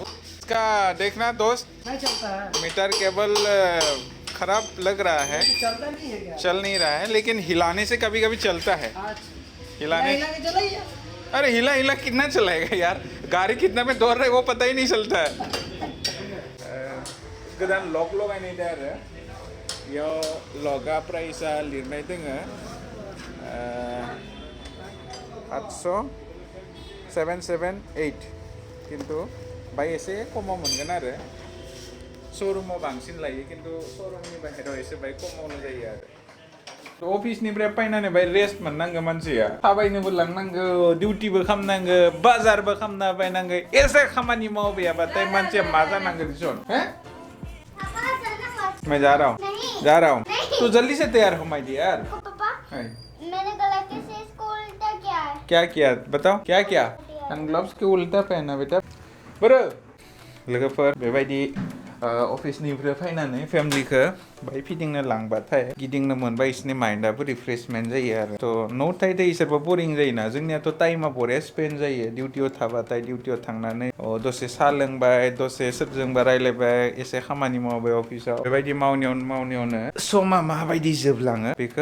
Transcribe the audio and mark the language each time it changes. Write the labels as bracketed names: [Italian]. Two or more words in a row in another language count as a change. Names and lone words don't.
[Hindi] इसका देखना दोस्त नहीं चलता है मीटर केबल खराब लग रहा है चलता नहीं है क्या चल नहीं रहा है लेकिन हिलाने से कभी कभी चलता है हिलाने हिला के चलाइए अरे हिला कितना चलाएगा यार गाड़ी कितना में दौड़ रहे वो पता ही नहीं चलता है [Bodo] गोदान लग लगायनाय दं आरो बेयाव लगा प्राइसा लिरनाय दोङो 8778 किन्तु बाय एसे खमाव मोनगोन आरो शोरूमाव बांसिन लायो किन्तु शोरूमनि बाहेराव एसे बाय खमावनो जायो आरो अफिसनिफ्राय फैनानै बाय रेस्ट मोननांगौ मानसिया थाबायनोबो लांनांगौ डिउटिबो खालामनांगौ बाजारबो खालामना बायनांगौ एसे खामानि मावबायाबाथाय मानसिया मा जानांगौ दिसन हैं [Hindi] मैं जा रहा हूँ तू जल्दी से तैयार हो [English] my dear [Hindi] पापा मैंने गलती से इसको उल्टा किया है क्या किया बताओ क्या ग्लव्स के उल्टा पहना बेटा [Bodo] बरो लोगोफोर बेबायदि अफिसनिफ्राय फैनानै फेमिलिखौ बाय फिदिंनो लांबाथाय गिदिंनो मोनबा इसनि माइन्डआबो रिफ्रेशमेन्ट जायो आरो थ' न' थाय इसोरबो बरिं जायोना जोंनियाथ' टाइमा बरिया स्पेन्ड जायो डिउटियाव थाबाथाय डिउटियाव थांनानै दसे साहा लोंबाय दसे सोरजोंबा रायलायबाय एसे खामानि मावबाय अफिसाव बेबायदि मावनायावनो समा माबायदि जोबलाङो बेखौ